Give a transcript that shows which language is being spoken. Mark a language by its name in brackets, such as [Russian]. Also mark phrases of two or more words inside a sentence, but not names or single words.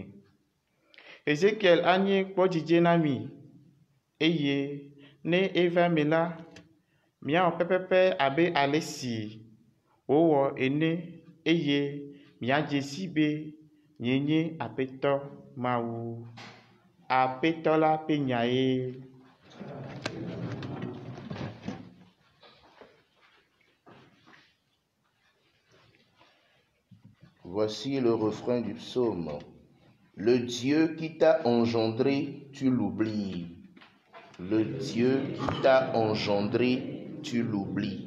[Ewe] Ezekiel anye kpɔdzidze na mi, eye ne eva eme la, míawɔ pɛpɛpɛ abe ale si wòwɔ ene, eye míadze si be nye nye Aƒetɔ Mawu. Aƒetɔ la ƒe nyae. [French] Voici le refrain du psaume. Le Dieu qui t'a engendré, tu l'oublies. Le Dieu qui t'a engendré, tu l'oublies.